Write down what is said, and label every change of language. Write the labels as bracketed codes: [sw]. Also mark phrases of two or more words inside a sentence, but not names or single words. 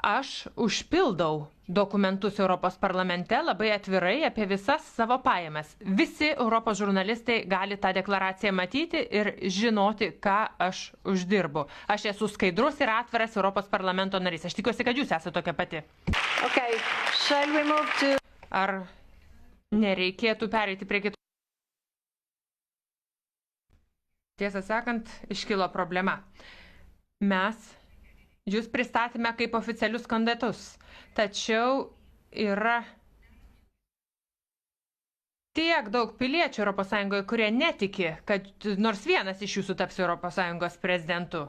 [lt] Aš užpildau dokumentus Europos parlamente labai atvirai apie visas savo pajamas. Visi Europos žurnalistai gali tą deklaraciją matyti ir žinoti, ką aš uždirbu. Aš esu skaidrus ir atviras Europos parlamento narys. Aš tikiuosi, kad jūs esate tokia pati. [en] Okay, shall we move to... [lt] Ar nereikėtų pereiti prie kitų? Tiesą sakant, iškilo problema. Mes jūs pristatėme kaip oficialius kandidatus, tačiau yra tiek daug piliečių ES, kurie netiki, kad nors vienas iš jūsų taps ES prezidentu.